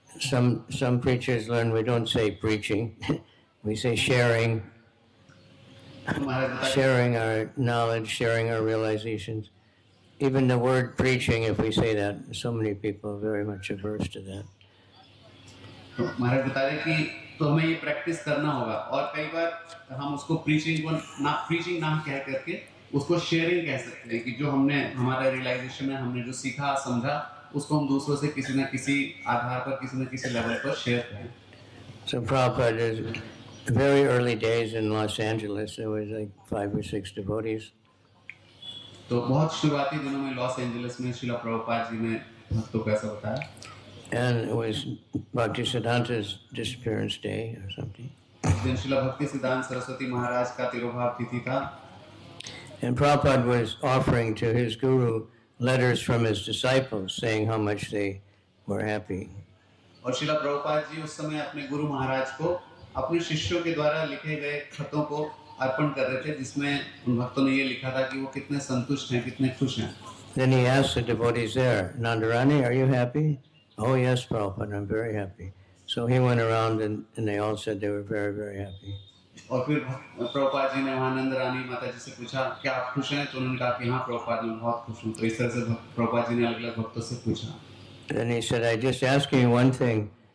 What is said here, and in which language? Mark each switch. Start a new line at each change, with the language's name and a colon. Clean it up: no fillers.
English: Some preachers learn we don't say preaching, we say sharing. Sharing our knowledge, sharing our realizations. Even the word preaching, if we say that, so many people are very much averse to that.
Hindi: महाराज बता रहे कि तो हमें ये practice करना होगा। और कई बार हम उसको प्रीचिंग नाम कह करके उसको शेयरिंग कह सकते हैं कि जो हमने हमारा रियलाइजेशन है, हमने जो सीखा समझा, उसको हम दूसरों से किसी न किसी आधार पर, किसी न किसी लेवल पर शेयर करें।
English: So Prabhupada is very early days in Los Angeles. There was like 5 or 6 devotees.
Hindi: तो बहुत शुरुआती दिनों में लॉस एंजलिस में श्रीला प्रभुपाद जी ने भक्तों को ऐसा बताया।
English: And it was Bhaktisiddhanta's disappearance day or something.
Hindi: उस दिन श्रीला भक्ति सिद्धांत सरस्वती महाराज का तिरुभाव तिथि था।
English: And Prabhupada was offering to his guru letters from his disciples saying how much they were happy.
Hindi: और श्रीला प्रभुपाद जी उस समय अपने गुरु महाराज को अपने शिष्यों के द्वारा लिखे गए खतों को अर्पण कर रहे थे, जिसमें उन भक्तों ने ये लिखा था कि वो कितने संतुष्ट हैं, कितने खुश हैं।
English: Then he asked the devotees there, Nandarani, are you happy? Oh yes, Prabhupada, I'm very happy. So he went around and they all said they were very, very happy.
Hindi: और फिर प्रभुपाद जी ने वहाँ नंद रानी माता जी से पूछा क्या आप खुश हैं, तो उन्होंने कहा कि हाँ प्रभुपाद मैं बहुत खुश हूँ। तो इस तरह से प्रभुपाद जी ने अलग अलग भक्तों से पूछा।
English: Then he said, I just ask you one thing.